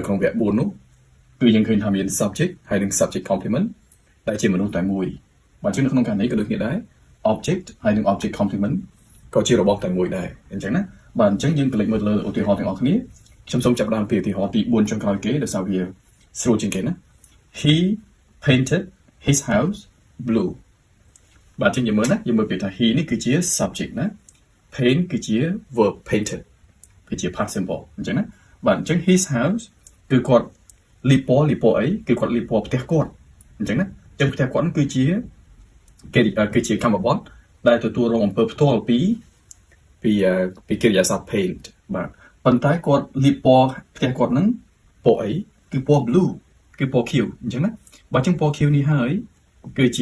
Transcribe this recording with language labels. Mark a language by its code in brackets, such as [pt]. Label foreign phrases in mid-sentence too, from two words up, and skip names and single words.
[km] ក្នុងវគ្គ4នោះគឺយើងឃើញថាមាន subject ហើយនិង [en] subject complement [km] ដែលជាមនុស្សតែមួយបាទអញ្ចឹងនៅក្នុងករណីក៏ដូចគ្នាដែរ object ហើយនិង [en] object complement [km] ក៏ជារបស់តែមួយដែរអញ្ចឹងណាបាទអញ្ចឹងយើងកលេចមើលលើឧទាហរណ៍ទាំងអស់គ្នាខ្ញុំសូមចាប់ផ្ដើមពីឧទាហរណ៍ទី4ចុងក្រោយគេដោយសារវាស្រួលជាងគេណា [en] He painted his house blue [km] បាទអញ្ចឹងយើងមើលណាយើងមើលពីថា he នេះគឺជា subject ណា paint គឺជា verb painted វាជា [en] past simple [km] អញ្ចឹងណាបាទអញ្ចឹង [en] his house [km] គឺគាត់លីពណ៌អីគឺគាត់លីពណ៌ផ្ទះគាត់អញ្ចឹងណាអញ្ចឹងផ្ទះគាត់នឹងគឺជាកម្ម បត្តិដែលទទួលរងអំពើផ្ទាល់ពីកិរិយាសព្ទ paint បាទប៉ុន្តែគាត់លីពណ៌ផ្ទះគាត់នឹងពណ៌អីគឺពណ៌ blue គឺពណ៌ខៀវអញ្ចឹងណាបាទអញ្ចឹងពណ៌ខៀវនេះហើយគឺជា